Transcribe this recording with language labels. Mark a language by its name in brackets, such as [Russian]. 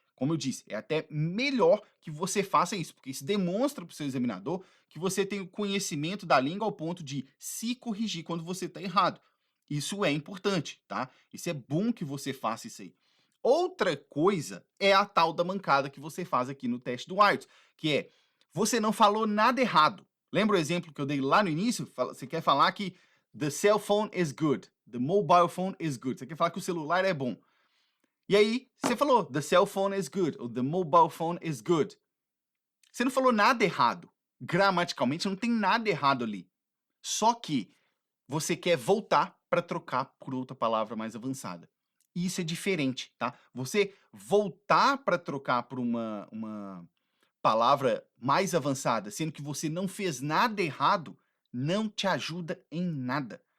[Portuguese] Como eu disse, é até melhor que você faça isso, porque isso demonstra para o seu examinador que você tem o conhecimento da língua ao ponto de se corrigir quando você está errado. Isso é importante, tá? Isso é bom que você faça isso aí. Outra coisa é a tal da mancada que você faz aqui no teste do IELTS, que é, você não falou nada errado. Lembra o exemplo que eu dei lá no início? Você quer falar que [English] the cell phone is good, [Portuguese] the mobile phone is good. Você quer falar que o celular é bom. E aí, você falou, [English] the cell phone is good, [Portuguese] ou [English] the mobile phone is good. [Portuguese] Você não falou nada errado. Gramaticalmente, não tem nada errado ali. Só que você quer voltar para trocar por outra palavra mais avançada. Isso é diferente, tá? Você voltar para trocar por uma palavra mais avançada, sendo que você não fez nada errado, não te ajuda em nada.